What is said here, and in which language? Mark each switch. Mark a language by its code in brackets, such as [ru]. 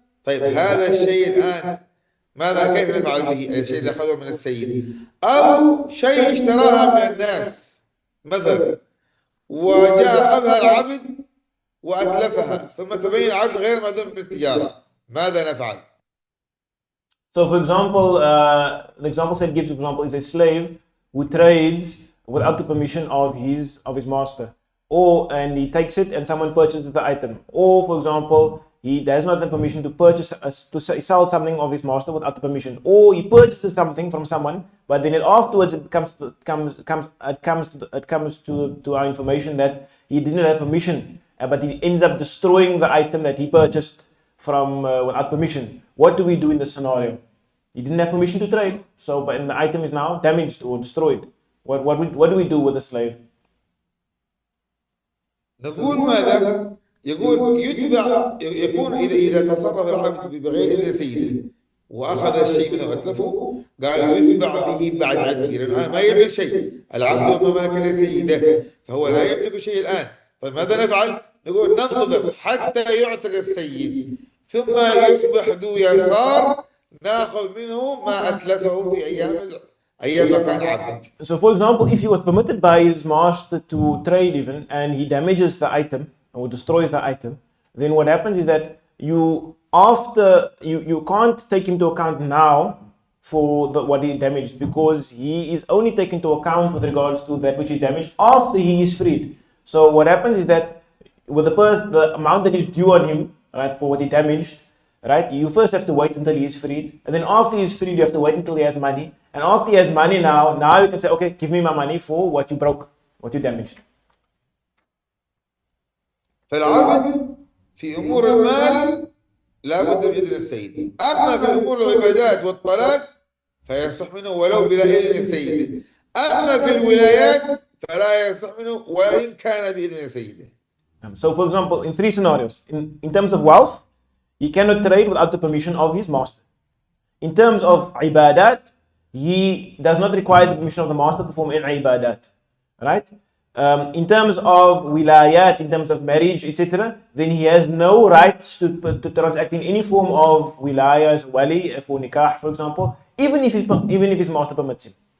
[ar] طيب هذا الشيء الآن ماذا كيف نفعل به؟ الشيء اللي أخذه من السيد، أو شيء اشتراها من الناس مثلا وجاء أخذها العبد وأتلفها ثم تبين العبد غير مأذون في التجارة، ماذا نفعل؟ [en] So for example, the example Said gives, for example, is a slave who trades without the permission of his master, and he takes it and someone purchases the item, or for example, he does not have the permission to purchase to sell something of his master without the permission, or he purchases something from someone, but then afterwards it comes to our information that he didn't have permission, but he ends up destroying the item that he purchased from without permission. What do we do in this scenario? He didn't have permission to trade, but the item is now damaged or destroyed. What do we do with the slave? [ar] نقول ماذا؟ يقول يكون إذا تصرف العبد بغير إذن سيده وأخذ الشيء منه وأتلفه، قال يتبع به بعد عتقه، لأنه الآن ما يملك شيء، العبد وما ملك لسيده فهو لا يملك شيء الآن. طيب ماذا نفعل؟ نقول ننتظر حتى يعتق السيد ثم يصبح ذو يسار ناخذ منه ما أتلفه في أيام ما كان عبد. [en] So for example, if he was permitted by his master to trade even and he damages the item or destroys the item, then what happens is that you can't take into account now for what he damaged, because he is only taken into account with regards to that which he damaged after he is freed. So what happens is that with the amount that is due on him, right, for what he damaged, right, you first have to wait until he is freed, and then after he is freed you have to wait until he has money, and after he has money now you can say, okay, give me my money for what you broke, what you damaged. [ar] فالعبد في أمور المال لا بد من إذن السيد، أما في أمور العبادات والطلاق فيصح منه ولو بلا إذن سيده، أما في الولايات فلا يصح منه وإن كان بإذن سيده. [en] So for example, in three scenarios, in terms of wealth, he cannot trade without the permission of his master. In terms of ibadat, he does not require the permission of the master to perform any ibadat, right? In terms of wilayat, in terms of marriage, etc., then he has no rights to transact in any form of wilayas, wali, for nikah, for example, even if his master permits him.